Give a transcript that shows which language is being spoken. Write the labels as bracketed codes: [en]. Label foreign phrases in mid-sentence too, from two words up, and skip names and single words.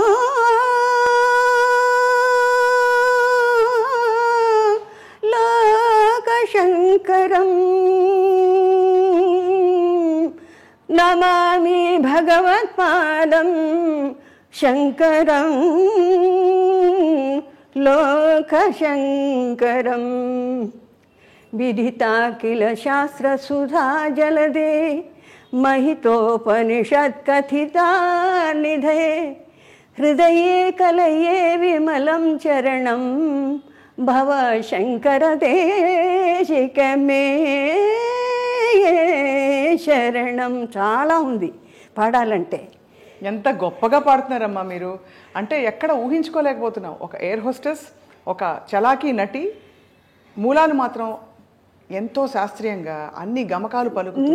[sa] లోకశంకరం నమామి భగవత్పాదం శంకరం లోకశంకరం విదితా కిల శాస్త్రసుధా జలదే महितोपनिषत्कथिता निधे हृदये कलये विमलं चरणं भव शङ्करदेशिकमे శరణం. [te] చాలా ఉంది పాడాలంటే. ఎంత గొప్పగా పాడుతున్నారమ్మా మీరు. అంటే ఎక్కడ ఊహించుకోలేకపోతున్నాం. ఒక [en] air hostess, [te] ఒక చలాకీ నటి, మూలాలు మాత్రం ఎంతో శాస్త్రీయంగా అన్ని గమకాలు పలుకుతుంది.